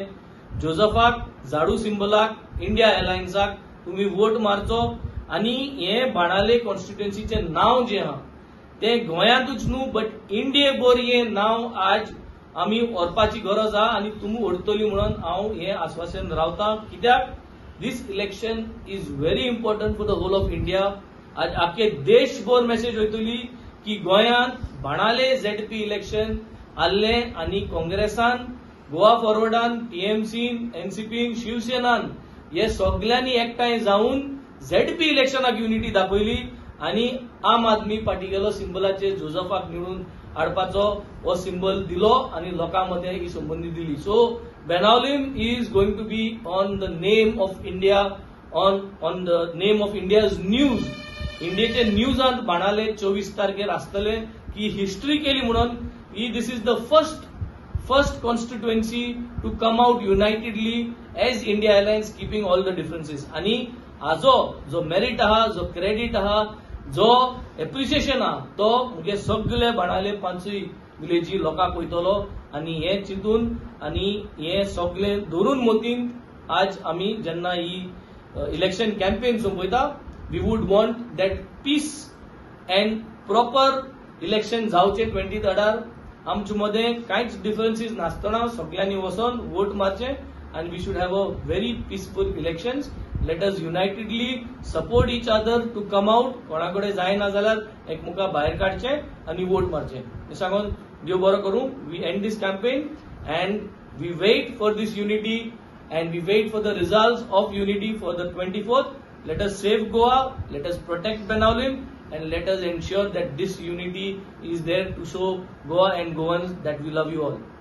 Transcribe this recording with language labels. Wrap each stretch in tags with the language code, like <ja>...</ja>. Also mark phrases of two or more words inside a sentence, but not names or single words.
<kok>जोझफाक, झाडू सिंबलाक, इंडिया अलायन्साक तुमी वोट मारचो आनी हे बाणावले कॉन्स्टिट्युएन्सीचें नांव जें आहा तें गोंयांतूच न्हू बट इंडियेभर हें नांव आज आमी व्हरपाची गरज आहा आनी तुमी व्हरतली म्हणून हांव हें आश्वासन रावतां.</kok> <en>कित्याक this election is very important for the whole of India.</en> <kok>आज आख्खे देशभर मेसेज वयतली की गोंयांत बाणावले ZP इलेक्शन आल्लें आनी काँग्रेसान, गोवा फॉरवर्डान, TMCन, NCPन, शिवसेनान हे सगळ्यांनी एकठांय जावन ZP इलेक्शनाक युनिटी दाखयली आनी आम आदमी पार्टीगेलो सिंबलाचेर जोझफाक निवडून हाडपाचो हो सिंबल दिलो आनी लोकां मदें ही संबंदी दिली.</kok> <en>so Benaulim is going to be on the name of India, on the name of India's news.</en> <kok>इंडियेचे न्यूजांत बाणावले 24 तारखेर आसतले की हिस्ट्री केली म्हणून.</kok> <en>ही this is the first constituency to come out unitedly as India Alliance, keeping all the differences.</en> <kok>आणि हाजो जो मेरिट आहा, जो क्रेडिट आहा, जो एप्रिसिएशन आहा, तो मुगे सगळे बाणाले पांचूय विलेजी लोकांक वयतलो. आणि हे चिंतून आणि हे सगळे धरून मोतीन आज आमी जेन्ना ही</kok> <en>election campaign</en> <kok>सोंपयता,</kok> <en>we would want that peace and proper election</en> <kok>जावचे 23rd. आमचे मध्ये कांयच डिफरन्सीस नासतना सगळ्यांनी वचून वोट मारचे</kok> <en>and we should have a very peaceful elections. let us unitedly support each other to come out.</en> <kok>कोणाकडे जायना जाल्यार एकमुका भायर काडचे आणि वोट मारचे. हे सांगून देव बरो करूं.</kok> <en>we end this campaign and we wait for this unity and we wait for the results of unity for the 24th. Let us save Goa, let us protect Benaulin, and let us ensure that this unity is there to show Goa and Goans that we love you all.</en>